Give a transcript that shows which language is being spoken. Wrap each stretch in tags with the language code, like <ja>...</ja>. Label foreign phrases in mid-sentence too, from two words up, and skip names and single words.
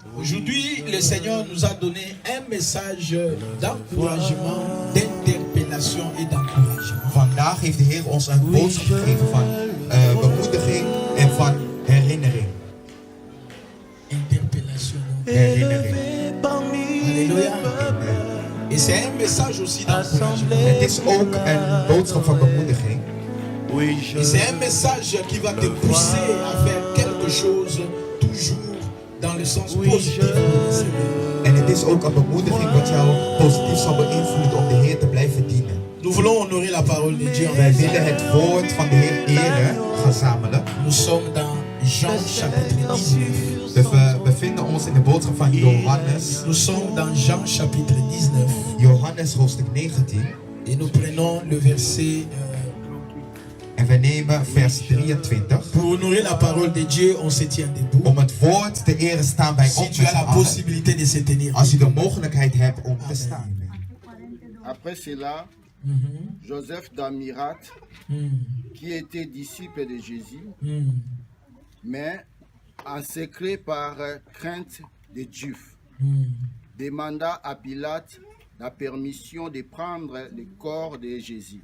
<fr>Aujourd'hui, le Seigneur nous a donné un message d'encouragement, d'interpellation et d'encouragement.</fr> <nl>Vandaag heeft de Heer ons een boodschap gegeven van bemoediging en van herinnering.</nl> <fr>Interpellation.</fr> <nl>Herinnering.</nl> <fr>Alléluia. Et c'est un message aussi d'encouragement.</fr> <nl>Het is ook een boodschap van bemoediging.</nl> <fr>Et c'est un message qui va te pousser à faire quelque chose toujours dans le sens positif de le Seigneur.</fr> <nl>En het is ook een bemoediging wat jou positief zal beïnvloeden om de Heer te blijven dienen.</nl> <fr>Nous voulons honorer la parole de Dieu.</fr> <nl>Wij willen het woord van de Heer eren, gezamenlijk.</nl> <fr>Nous sommes dans Jean chapitre 19.</fr> <nl>Dus we bevinden ons in de boodschap van Johannes.</nl> <fr>Nous sommes dans Jean chapitre 19.</fr> <nl>Johannes hoofdstuk 19.</nl> <fr>Et nous prenons le verset...</fr> <nl>En we nemen vers 23.</nl> <fr>Pour honorer la parole de Dieu, on se tient debout.</fr> <nl>Om het woord te eren staan wij op</nl> <fr>Si tu as la</fr> <nl>met z'n</nl> <fr>possibilité de se tenir.</fr> <nl>Als je de mogelijkheid hebt om te staan.</nl> <fr>Après cela, Joseph d'Amirat, qui était disciple de Jésus, mais en secret par crainte des Juifs, demanda à Pilate la permission de prendre le corps de Jésus.</fr>